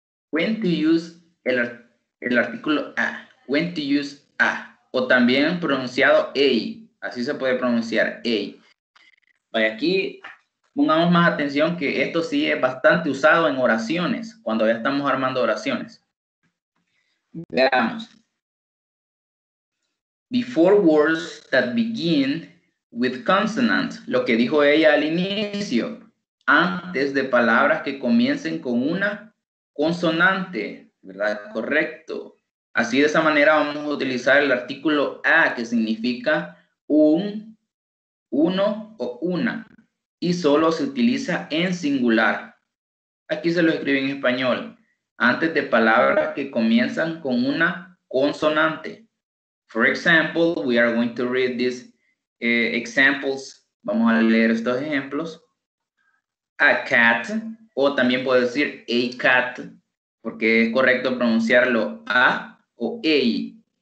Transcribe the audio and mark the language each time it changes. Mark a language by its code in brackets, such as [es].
[en] When to use [es] el artículo [en] a. When to use a. [es] O también pronunciado a. Así se puede pronunciar a. Vaya, aquí pongamos más atención que esto sí es bastante usado en oraciones, cuando ya estamos armando oraciones. Veamos. [en] Before words that begin with consonant. [es] Lo que dijo ella al inicio. Antes de palabras que comiencen con una consonante, ¿verdad? Correcto. Así de esa manera vamos a utilizar el artículo a, que significa un, uno o una. Y solo se utiliza en singular. Aquí se lo escribe en español. Antes de palabras que comienzan con una consonante. [en] For example, we are going to read these examples. [es] Vamos a leer estos ejemplos. [en] A cat, [es] o también puedo decir a cat, porque es correcto pronunciarlo a o a.